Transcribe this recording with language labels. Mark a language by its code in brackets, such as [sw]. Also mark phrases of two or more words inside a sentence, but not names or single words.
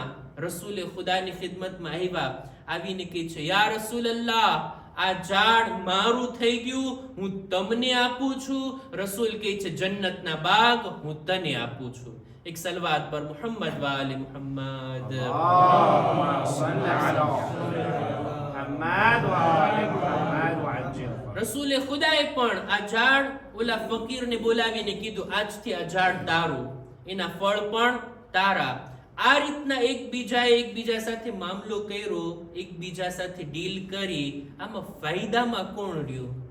[gu] રસૂલે ખુદાની ખિદમતમાં આવ્યા, આવીને કહે છે, [ar] يا رسول الله, [gu] આ ઝાડ મારું થઈ ગયું, હું તમને આપું છું. રસૂલ કહે છે, જન્નતના બાગ હું તને આપું છું. એક સલવાત પર મુહમ્મદ વાલે મુહમ્મદ. [ar] اللهم صل على محمد وآل محمد وعجل. [gu] રસૂલે ખુદાએ પણ આ ઝાડ ઓલા ફકીરને બોલાવીને કીધું આજથી આ ઝાડ તારું, એના ફળ પણ તારા. આ રીતના એકબીજા સાથે મામલો કર્યો, એકબીજા સાથે ડીલ કરી. આમાં ફાયદામાં કોણ રહ્યું?